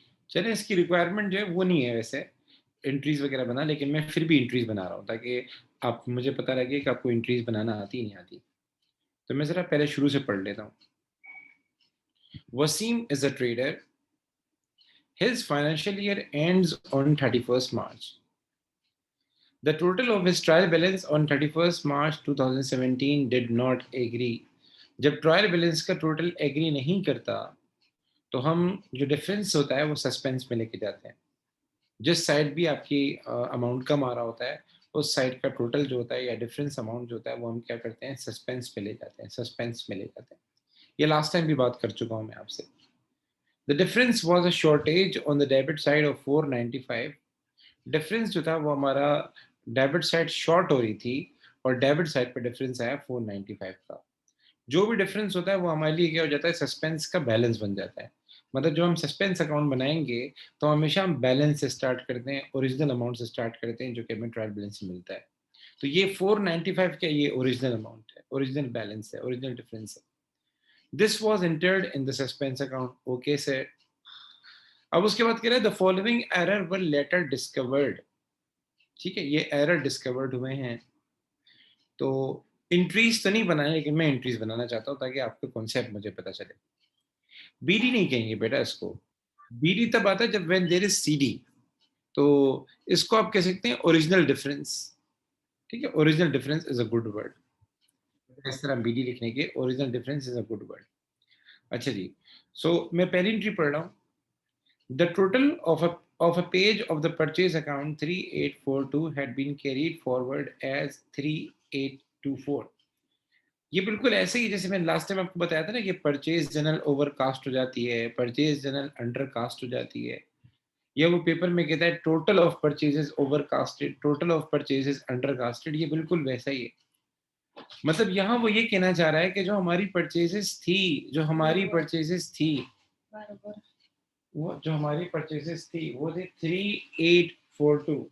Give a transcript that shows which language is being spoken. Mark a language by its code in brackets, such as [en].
[ur] چلیں، اس کی ریکوائرمنٹ جو ہے وہ نہیں ہے ویسے انٹریز وغیرہ بنا، لیکن میں پھر بھی انٹریز بنا رہا ہوں تاکہ آپ مجھے پتہ لگے کہ آپ کو انٹریز بنانا آتی نہیں آتی. تو میں ذرا پہلے شروع سے پڑھ لیتا ہوں. [en] Waseem is a trader. His financial year ends on 31st March. The total of his trial balance on 31st March 2017 did not agree. [ur] جب ٹرائل بیلنس کا ٹوٹل ایگری نہیں کرتا تو ہم جو ڈفرینس ہوتا ہے وہ سسپینس میں لے کے جاتے ہیں. جس سائڈ بھی آپ کی اماؤنٹ کم آ رہا ہوتا ہے اس سائڈ کا ٹوٹل جو ہوتا ہے یا ڈفرینس اماؤنٹ جو ہوتا ہے وہ ہم کیا کرتے ہیں، سسپینس میں لے جاتے ہیں، سسپینس میں لے جاتے ہیں. یہ لاسٹ ٹائم بھی بات کر چکا ہوں میں آپ سے. [en] The difference was a shortage on the debit side of 495. [ur] Difference جو تھا وہ ہمارا ڈیبٹ سائڈ شارٹ ہو رہی تھی اور ڈیبٹ سائڈ پہ ڈفرینس آیا 495 کا. جو بھی ڈفرینس ہوتا ہے وہ ہمارے لیے کیا ہو جاتا ہے، سسپینس کا بیلنس بن جاتا ہے. مطلب جو ہم سسپینس اکاؤنٹ بنائیں گے تو ہمیشہ ہم بیلنس سے اسٹارٹ کرتے ہیں، اوریجنل اماؤنٹ سے اسٹارٹ کرتے ہیں جو کہ ہمیں ٹرائل بیلنس سے ملتا ہے. تو یہ 495 کا یہ اوریجنل اماؤنٹ ہے، اوریجنل بیلنس ہے، اوریجنل ڈفرینس ہے. [en] This was entered in the suspense account. Okay sir. [ur] اب اس کے بعد کہہ رہے ہیں [en] The following error were later discovered. [ur] ٹھیک ہے، یہ ایرر ڈسکورڈ ہوئے ہیں. تو انٹریز تو نہیں بنائے لیکن میں انٹریز بنانا چاہتا ہوں تاکہ آپ کو کانسیپٹ مجھے پتا چلے. بی ڈی نہیں کہیں گے بیٹا اس کو. بی ڈی تب آتا ہے جب [en] When there is C D. [ur] تو اس کو آپ کہہ سکتے ہیں اوریجنل ڈفرینس. ٹھیک ہے، [en] Original difference is a good word. [ur] اس طرح بی ڈی لکھنے کے [en] Original difference is a good word. [ur] اچھا جی، سو میں پہلی انٹری پڑھ رہا ہوں. [en] The total of a page of the purchase account 3842 had been carried forward as 3824. [ur] یہ بالکل ایسے ہی جیسے میں لاسٹ ٹائم آپ کو بتایا تھا نا کہ پرچیز جنرل اوور کاسٹ ہو جاتی ہے، پرچیز جنرل انڈر کاسٹ ہو جاتی ہے، یا وہ پیپر میں کہتا ہے [en] Total of purchases over casted, total of purchases under casted. [ur] یہ بالکل ویسا ہی ہے. مطلب یہاں وہ یہ کہنا چاہ رہا ہے کہ جو ہماری پرچیزز تھی، جو ہماری پرچیزز تھی وہ جو ہماری پرچیزز تھی وہ تھی 3842.